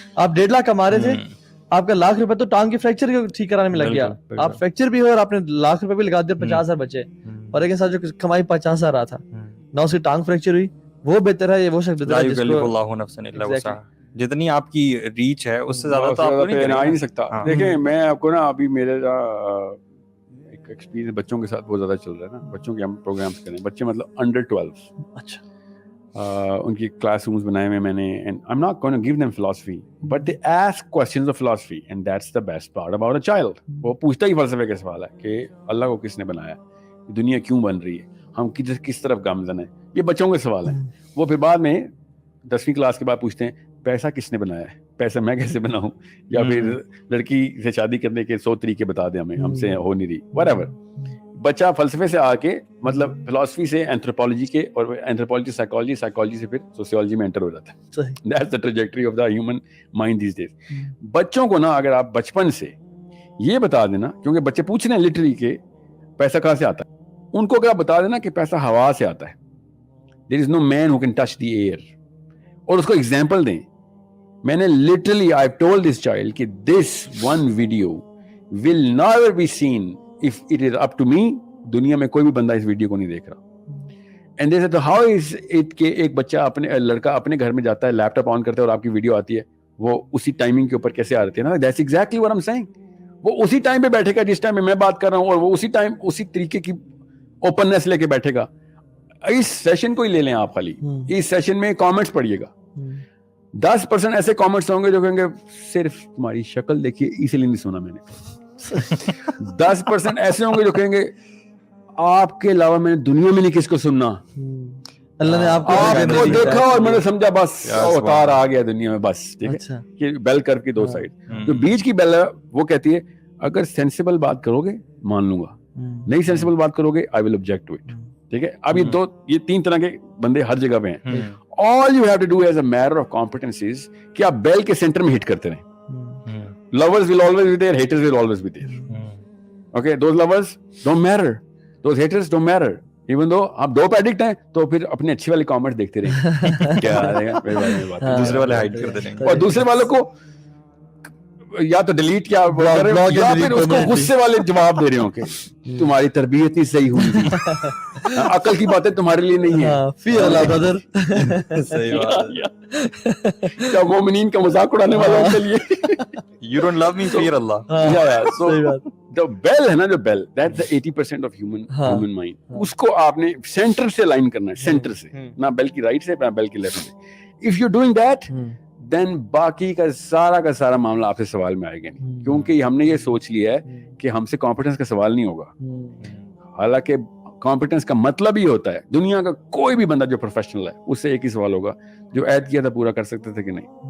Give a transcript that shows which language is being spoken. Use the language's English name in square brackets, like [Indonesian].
[Urdu] آپ 1.5 لاکھ کما رہے تھے, آپ کا 1 لاکھ روپے تو ٹانگ کے فریکچر ٹھیک کرانے میں لگ گیا, آپ فریکچر بھی ہو اور آپ نے 1 لاکھ روپے بھی لگا دیا, 50,000 بچے, اور ایک انسان جو کمائی 50,000 رہا تھا, نہ اس کی ٹانگ فریکچر ہوئی, وہ بہتر ہے, یہ وہ شخص بہتر ہے جس کو جتنی آپ کی ریچ ہے اس سے زیادہ تو آپ نہیں آ نہیں سکتا. دیکھیں میں آپ کو نا ابھی میرے ایک ایکسپیرینس بچوں کے ساتھ بہت زیادہ چل رہا ہے نا, بچوں کے ہم پروگرامس کریں, بچے مطلب انڈر 12, اچھا ان کی کلاس رومز بنائے ہوئے میں نے, [English] and I'm not going to give them philosophy, but they ask questions of philosophy, and that's the best part about a child. [Urdu] وہ پوچھتا ہی فلسفے کے سوال ہے کہ اللہ کو کس نے بنایا, دنیا کیوں بن رہی ہے, ہم کس طرف گامزن ہیں, یہ بچوں کے سوال ہیں. وہ پھر بعد میں 10ویں کلاس کے بعد پوچھتے ہیں پیسہ کس نے بنایا ہے, پیسہ میں کیسے بناؤں, یا پھر لڑکی سے شادی کرنے کے 100 طریقے بتا دیں ہمیں, ہم سے ہو نہیں رہی, whatever. بچہ فلسفے سے آ کے مطلب فلسفی سے اینتھروپالوجی کے, اور اینتھروپالوجی سائیکالوجی, سائیکالوجی سے پھر سوسیولوجی میں انٹر ہو جاتا ہے. [English] That's the trajectory of the human mind these days. [Urdu] بچوں کو نا اگر آپ بچپن سے یہ بتا دینا, کیونکہ بچے پوچھ رہے ہیں لٹرلی کہ پیسہ کہاں سے آتا ہے, ان کو اگر آپ بتا دینا کہ پیسہ ہوا سے آتا ہے, [English] there is no man who can touch the air, [Urdu] اور اس کو ایگزامپل دیں. میں نے [English] literally I've told this child کہ this one video will never be seen if it is up to me. [Urdu] دنیا میں کوئی بھی بندہ اس ویڈیو کو نہیں دیکھ رہا. [English] And they said how is it [Urdu] کہ ایک بچہ اپنے لڑکا اپنے گھر میں جاتا ہے, لیپ ٹاپ آن کرتا ہے اور آپ کی ویڈیو آتی ہے, وہ اسی ٹائمنگ کے اوپر کیسے آ رہی ہے نا. [English] That's exactly what I'm saying. [Urdu] وہ اسی ٹائم پہ بیٹھے گا جس ٹائم میں بات کر رہا ہوں, اور وہ اسی ٹائم اسی طریقے کی اوپننس لے کے بیٹھے گا. اس سیشن کو ہی لے لیں آپ, خالی اس سیشن میں کامنٹس پڑھیے گا. 10% ایسے کامنٹس ہوں گے جو کہیں گے صرف تمہاری شکل دیکھیے اسی لیے نہیں سنا میں نے. 10% ایسے ہوں گے جو کہیں گے آپ کے علاوہ میں نے دنیا میں نہیں کس کو سننا, اللہ نے آپ کو دیکھا اور میں نے سمجھا بس اوتار آ گیا دنیا میں بس. ٹھیک ہے, کہ بیل کر کی دو سائڈ, جو بیچ کی بیل ہے وہ کہتی ہے اگر سینسیبل بات کرو گے مان لوں گا, نہیں سینسیبل بات کرو گے [English] I will object to it. [Urdu] ٹھیک ہے, اب یہ 3 طرح کے بندے ہر جگہ پہ ہیں. [English] All you have to do as a matter of competence is [Urdu] کہ آپ بیل کے سینٹر میں ہٹ کرتے رہیں. [English] Lovers will always be there, haters will always be there. Okay, those lovers don't matter, those haters don't matter. Even though [Urdu] آپ 2 پہ addict ہیں تو پھر اپنے اچھی والی کامنٹ دیکھتے رہیں. کیا دوسرے والے ہائڈ کرتے رہیں گے, اور دوسرے والوں کو یا تو ڈیلیٹ کیا یا پھر اس کو غصے والے جواب دے رہے ہوں کہ تمہاری تربیت نہیں صحیح ہوئی تھی, عقل کی باتیں تمہارے لیے نہیں ہیں. [English] fair اللہ brother, [Urdu] صحیح بات ہے. کیا مومنین کا مذاق اڑانے والوں کے لیے [English] You don't love me, fear Allah. So the bell [Urdu] ہے نا, جو [English] bell, that's the 80% of human mind. [Urdu] اس کو آپ نے سینٹر سے لائن کرنا ہے, سینٹر سے, نہ بیل کی رائٹ سے نہ بیل کی لیفٹ سے. [English] If you're doing that, then [Urdu] باقی کا سارا معاملہ آپ سے سوال میں آئے گا نہیں, کیونکہ ہم نے یہ سوچ لیا ہے کہ ہم سے کمپیٹنس کا سوال نہیں ہوگا. حالانکہ کمپیٹنس کا مطلب ہی ہوتا ہے, دنیا کا کوئی بھی بندہ جو پروفیشنل ہے اس سے ایک ہی سوال ہوگا, جو عہد کیا تھا پورا کر سکتے تھے کہ نہیں.